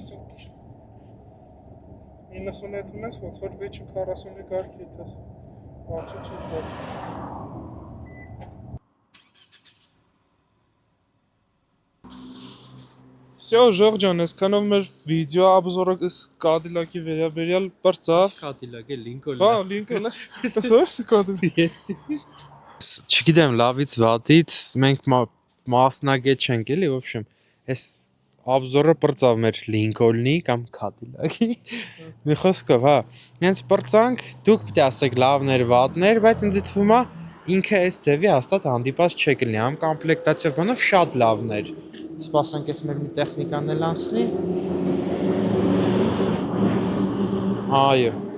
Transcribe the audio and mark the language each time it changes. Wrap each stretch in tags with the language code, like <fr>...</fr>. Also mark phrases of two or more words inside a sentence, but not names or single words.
<hy>90 ունես, ոնց որ 640-ի կարգի եթես, վարչը չի զգացում։ Всё, Ժողջան, այսքանով մեր վիդեո обзорը Cadillac-ի վերաբերյալ բրծավ։ Cadillac-ը Lincoln-ը։ Հա, Lincoln-ը։ Տեսո՞ր Cadillac։ Ես։ Չգիտեմ, լավից վատից մենք մասնագետ չենք էլի,</hy> <ru>в общем,</ru> <hy>այս обзорը բրծավ մեր Lincoln-ի կամ Cadillac-ի։ Մի խոսքով, հա, հենց բրծանք, դուք պիտի ասեք լավներ, վատներ, բայց ինձ թվում է ինքը այս ձևի հաստատ հանդիպած չէ կլինի, համ կոմպլեկտացիով բանով շատ լավներ։ Սպասենք այս մեր մի տեխնիկան էլ անցնի։ Այո։</hy>